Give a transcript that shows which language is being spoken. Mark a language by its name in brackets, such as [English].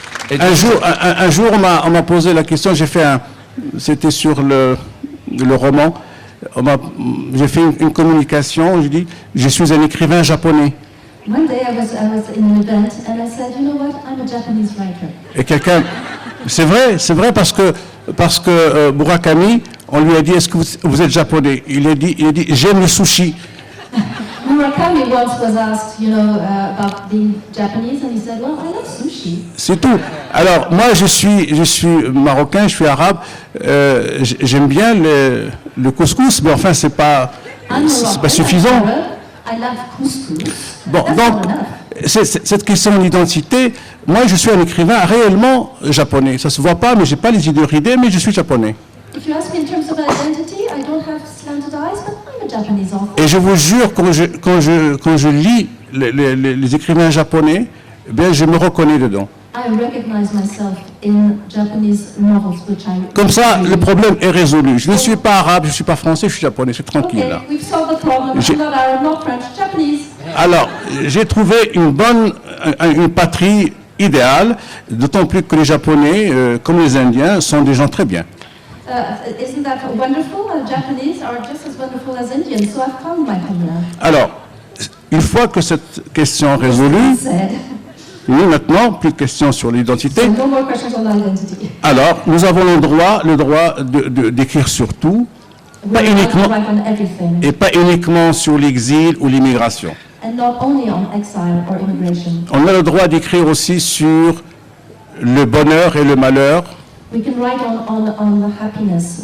[French] Un jour, on m'a posé la question, c'était sur le roman, j'ai fait une communication, je dis, je suis un écrivain japonais. [English] One day I was in an event and I said, you know what, I'm a Japanese writer. [French] Et quelqu'un, c'est vrai parce que Murakami, on lui a dit, est-ce que vous êtes japonais? Il a dit, j'aime le sushi. [English] Murakami once was asked, about being Japanese, and he said, well, I love sushi. [French] C'est tout. Alors, moi, je suis marocain, je suis arabe, j'aime bien le couscous, mais enfin, c'est pas suffisant. [English] I love couscous. [French] Bon, [English] That's [French] donc, [English] not enough. [French] cette question d'identité, moi, je suis un écrivain réellement japonais. Ça se voit pas, mais j'ai pas les idées ridées, mais je suis japonais. [English] If you ask me in terms of identity, I don't have slanted eyes, but I'm a Japanese author. [French] Et je vous jure, quand je lis les écrivains japonais, eh bien, je me reconnais dedans. [English] I recognize myself in Japanese novels, which I... [French] Comme ça, le problème est résolu. Je ne suis pas arabe, je ne suis pas français, je suis japonais, c'est tranquille [English] Okay, [French] là. [English] we've solved the problem. I'm not Arab, not French, Japanese. [French] Alors, j'ai trouvé une patrie idéale, d'autant plus que les Japonais, comme les Indiens, sont des gens très bien. [English] Isn't that wonderful? Japanese are just as wonderful as Indians, so I've found my homeland. [French] Alors, une fois que cette question est résolue, [English] Said. [French] oui, maintenant, plus de questions sur l'identité. [English] So no more questions on identity. [French] Alors, nous avons le droit d'écrire sur tout, [English] We're allowed to write on everything, [French] et pas uniquement sur l'exil ou l'immigration. [English] and not only on exile or immigration. [French] On a le droit d'écrire aussi sur le bonheur et le malheur, [English] We can write on the happiness.